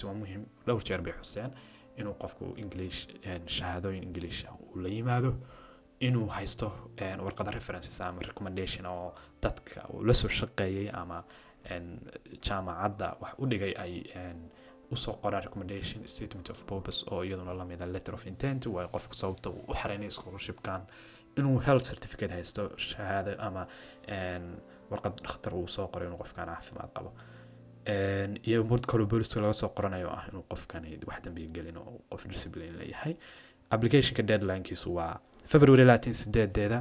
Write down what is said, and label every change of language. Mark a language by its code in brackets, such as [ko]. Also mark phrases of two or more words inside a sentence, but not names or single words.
[so] waa muhiim, dhowr jeer bay xuseen inuu qofku English shahaadooyin English uu la yimaado, inuu haysto warqad references ama recommendation oo dadka uu la soo shaqeeyay ama jaamacadda wax u dhigay ay u soo qoraan [en] recommendation statement of purpose [so] oo iyaduna la mid ah [en] letter of intent, [so] waa qofku sababta uu xareynay scholarship-kan, inuu [en] health certificate [so] haysto, shahaado ama warqad dhakhtar uu soo qoray inuu qofkan caafimaad qabo, iyo mid kale booliska laga soo qoranayo ah inuu qofkan wax dambiga gelin oo qof discipline leeyahay. application-ka deadline-kiisu waa February 28.